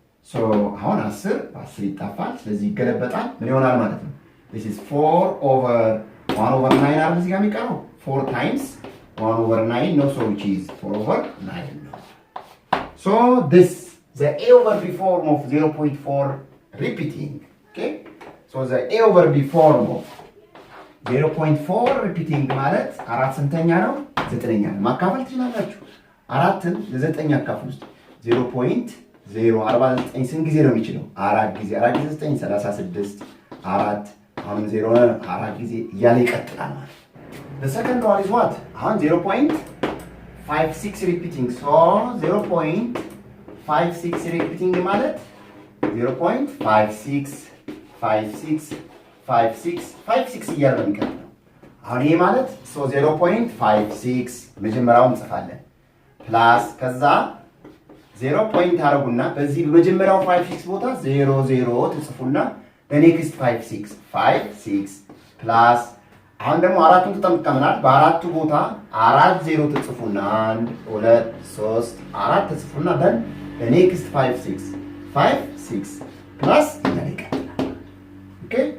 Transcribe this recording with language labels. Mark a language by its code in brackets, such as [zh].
[en] So [am] አሁን 10 ይጣፋል። ስለዚህ ይገለበጣል። ምን ይሆናል ማለት ነው? [en] This is 4 over 1 over 9 [am] አይደል? እዚህ ጋር የሚቀረው [en] 4 times 1 over 9 no, so which is 4 over 9 no. So this the A over B form of 0.4 repeating. Okay, so the A over B form of 0.4 repeating [am] ማለት 4 ስንተኛ ነው? 9ኛ ነው። ማካፈል ትችላላችሁ። 4ን ለ9 አካፍሉ። 0.049 ስንት ጊዜ ነው የሚችለው? 4 ጊዜ 4 ጊዜ 9 36 4 አሁን 0 4 ጊዜ እያለ ይቀጥላል ማለት ነው። [en] the second one is what? [am] አሁን [en] 0.56 repeating. so 0.56 repeating [am] ማለት [en] 0.56 [am] 56 እያለ ነው የሚቀጥለው። አሁን ይሄ ማለት 0.56 መጀመሪያውን እንጽፋለን ፕላስ ከዛ 0 ፖይንት አረጉና በዚህ በመጀመሪያው 56 ቦታ 00 ትጽፉና በኔክስት 56 ፕላስ አሁን ደግሞ አራቱን ተጠምቀናል። በአራቱ ቦታ 40 ትጽፉና 1 2 3 4 ትጽፉና በኔክስት 56 ፕላስ ይቀጥላል። ኦኬ